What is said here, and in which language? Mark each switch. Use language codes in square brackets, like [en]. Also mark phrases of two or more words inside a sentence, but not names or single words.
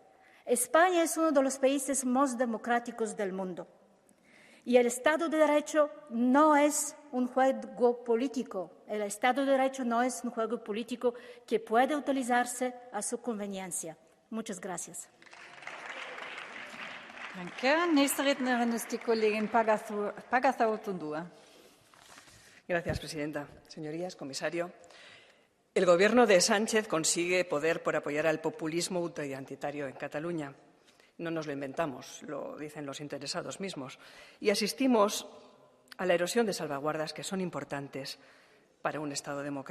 [es] España es uno de los países más democráticos del mundo. Y el Estado de Derecho no es un juego político. El Estado de Derecho no es un juego político que puede utilizarse a su conveniencia. Muchas gracias. [de] Danke. Nächste Rednerin ist die Kollegin Pagazaurtundúa. [es] Gracias, presidenta. Señorías, comisario. El gobierno de Sánchez consigue poder por apoyar al populismo ultraidentitario en Cataluña. No nos lo inventamos, lo dicen los interesados mismos. Y asistimos a la erosión de salvaguardas que son importantes para un Estado democrático.